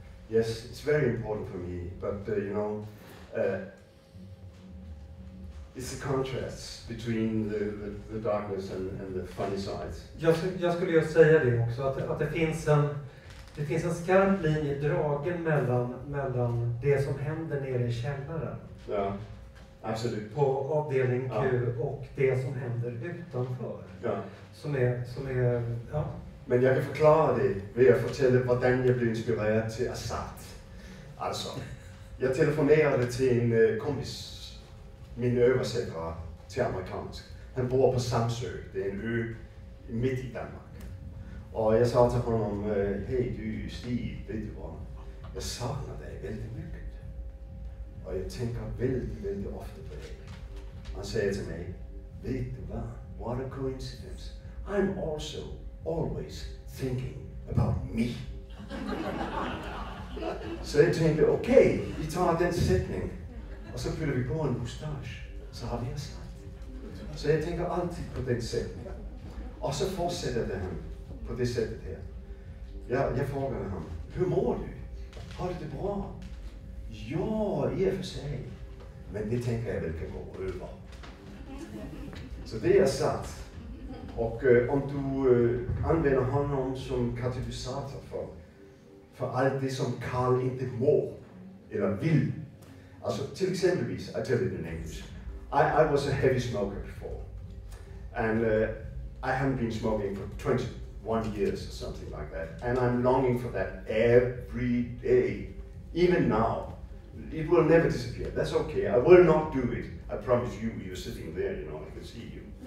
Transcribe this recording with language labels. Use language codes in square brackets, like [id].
[en] Yes, it's very important for me, but it's the contrasts between the darkness and the funny sides. [sv] Jag skulle ju säga det också, att det finns en skarp linje dragen mellan det som händer nere i källaren. Ja, absolut. På avdelning Q och det som händer utanför. Ja. Som är ja. Men jag kan förklara det [da] ved att fortælle, hvordan jag blev inspireret [sv] till Assad. Alltså, jag telefonerade till en kompis, min översättare till amerikansk. Han bor på Samsø, det är en ö mitt i Danmark. Och jag sa till honom, hej du Stig, vet du vad? Jag saknar dig väldigt mycket. Och jag tänker väldigt ofta på dig. Han säger till mig, vet du vad? [en] What a coincidence. I'm also always thinking about me. [sv] Så jag tänkte, okej, vi tar den sättningen och så fyller vi på en mustasch, så har vi Assad. Så jag tänker alltid på den sättningen. Och så fortsätter det han på det sättet här. Jag frågade honom, hur mår du? Har du det bra? Ja, i och för sig. Men det tänker jag väl kan gå över. Så det är Assad. Och om du använder honom som katalysator för allt det som Karl inte mår eller vill. Alltså till exempelvis, [en] I tell it in English. I was a heavy smoker before. And I haven't been smoking for 21 years or something like that. And I'm longing for that every day. Even now. It will never disappear. That's okay. I will not do it. I promise you, you're sitting there, you know, I can see you.